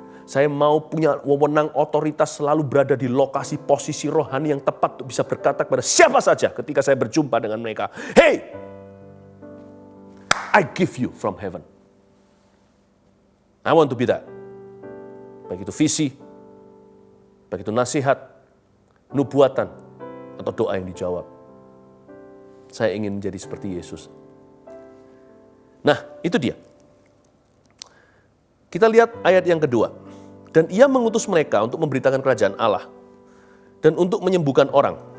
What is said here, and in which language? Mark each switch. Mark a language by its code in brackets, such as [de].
[id] Saya mau punya wewenang otoritas selalu berada di lokasi posisi rohani yang tepat untuk bisa berkata kepada siapa saja ketika saya berjumpa dengan mereka. [en] Hey, I give you from heaven. I want to be that. [id] Baik itu visi, baik itu nasihat, nubuatan, atau doa yang dijawab. Saya ingin menjadi seperti Yesus. Nah, itu dia. Kita lihat ayat yang kedua. Dan ia mengutus mereka untuk memberitakan kerajaan Allah dan untuk menyembuhkan orang.